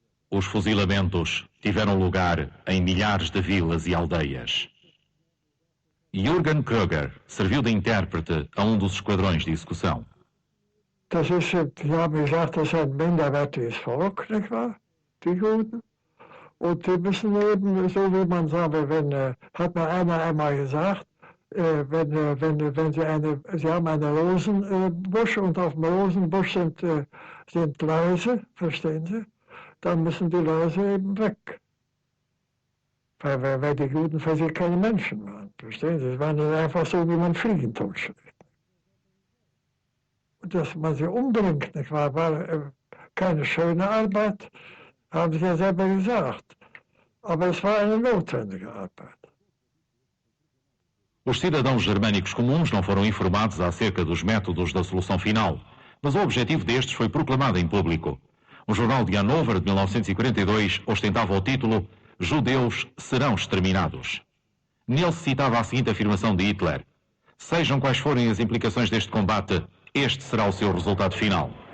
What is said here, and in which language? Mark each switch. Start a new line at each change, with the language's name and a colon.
Portuguese: Os fuzilamentos tiveram lugar em milhares de vilas e aldeias. Jürgen Kröger serviu de intérprete a um dos esquadrões de execução.
German: Das ist, die haben gesagt, das ist ein minderwertiges Volk, nicht wahr? Die Juden. Und die müssen eben, so wie man sagt, hat mir einer einmal gesagt, wenn sie haben einen Rosenbusch und auf dem Rosenbusch sind Läuse, verstehen Sie? Dann müssen die Läuse eben weg. Weil die Juden für sie keine Menschen waren, verstehen Sie? Es war nicht einfach so, wie man Fliegen totschlägt. Und dass man sie umbringt, nicht wahr? War keine schöne Arbeit, haben sie ja selber gesagt. Aber es war eine notwendige Arbeit.
Portuguese: Os cidadãos germânicos comuns não foram informados acerca dos métodos da solução final, mas o objetivo destes foi proclamado em público. O jornal de Hannover, de 1942, ostentava o título Judeus serão exterminados. Nele se citava a seguinte afirmação de Hitler: sejam quais forem as implicações deste combate, este será o seu resultado final.